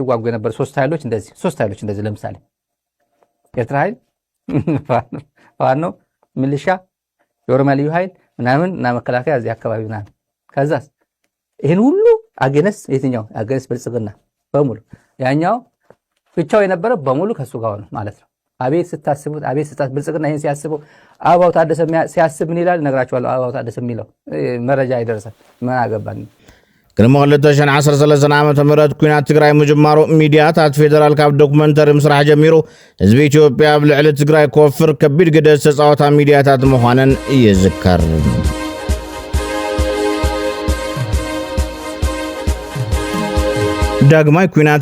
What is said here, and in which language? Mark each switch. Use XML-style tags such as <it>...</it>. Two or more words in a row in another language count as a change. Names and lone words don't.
<am>ሲዋጉ የነበሩ ሶስት ኃይሎች እንደዚህ ለምሳሌ ኤርትራ ኃይል ፋኖ ሚሊሻ የኦሮሚያ ልዩ ኃይል ምናምን እና መከላከያ እዚህ አካባቢ ምናምን ከዛስ ይሄን ሁሉ አገነስ የትኛው አገነስ ብልጽግና በሙሉ ያኛው ብቻው የነበረ በሙሉ ከሱ ጋር ነው ማለት ነው። አቤት ስታስቡት ብልጽግና ይሄን ሲያስበው አባው ታደሰ ሲያስብ ምን ይላል ነግራችኋለሁ። አባው ታደሰ የሚለው መረጃ ይደርሳል ምን አገባን</am> <ti>ቅድሚ 2013 ዓመተ ምህረት ኩናት ትግራይ ምጅማሩ ሚድያታት ፌደራል ካብ ዶክመንተሪ ምስራሕ ጀሚሩ ህዝቢ ኢትዮጵያ ኣብ ልዕሊ ትግራይ ኮፍር ከቢድ ግደ ዝተፃወታ ሚድያታት ምዃነን ይዝከር። ዳግማይ ኩናት</ti>